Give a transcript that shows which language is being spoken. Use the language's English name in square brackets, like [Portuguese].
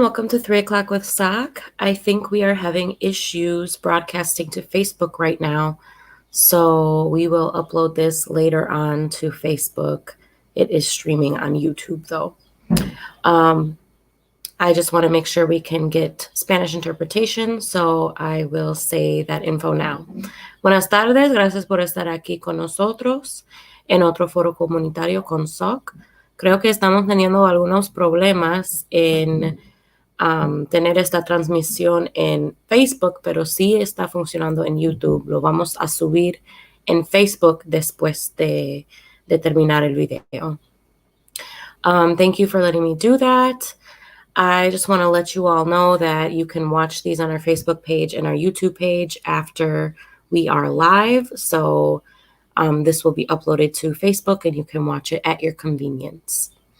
[English] Welcome to 3 o'clock with SOC. I think we are having issues broadcasting to Facebook right now, so we will upload this later on to Facebook. It is streaming on YouTube, though. I just want to make sure we can get Spanish interpretation, so I will say that info now. [Spanish] Buenas tardes, gracias por estar aquí con nosotros en otro foro comunitario con SOC. Creo que estamos teniendo algunos problemas en tener esta transmisión en Facebook, pero sí está funcionando en YouTube. Lo vamos a subir en Facebook después de terminar el video. [English] Thank you for letting me do that. I just want to let you all know that you can watch these on our Facebook page and our YouTube page after we are live. So this will be uploaded to Facebook and you can watch it at your convenience.